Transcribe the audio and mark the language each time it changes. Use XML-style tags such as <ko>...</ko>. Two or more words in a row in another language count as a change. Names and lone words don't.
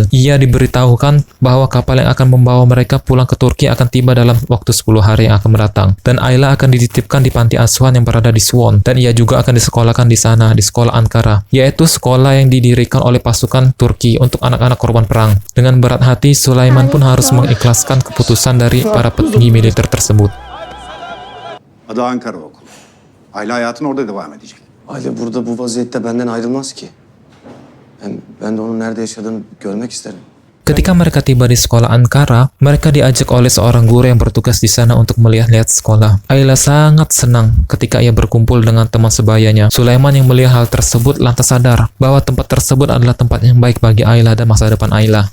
<id>Ia diberitahukan bahwa kapal yang akan membawa mereka pulang ke Turki akan tiba dalam waktu 10 hari yang akan mendatang, dan Ayla akan dititipkan di panti asuhan yang berada di Suwon, dan ia juga akan disekolahkan di sana, di sekolah Ankara, yaitu sekolah yang didirikan oleh pasukan Turki untuk anak-anak korban perang. Dengan berat hati, Sulaiman pun harus mengikhlaskan keputusan dari para petinggi militer tersebut.</id> <tr>Adı Ankara Okulu. Ayla hayatın orada devam edecek. Ayla burada bu vaziyette benden ayrılmaz ki. Ben de onun nerede yaşadığını görmek isterim.</tr> <id>Ketika mereka tiba di sekolah Ankara, mereka diajak oleh seorang guru yang bertugas di sana untuk melihat-lihat sekolah. Ayla sangat senang ketika ia berkumpul dengan teman sebayanya. Sulaiman yang melihat hal tersebut lantas sadar bahwa tempat tersebut adalah tempat yang baik bagi Ayla dan masa depan Ayla.</id>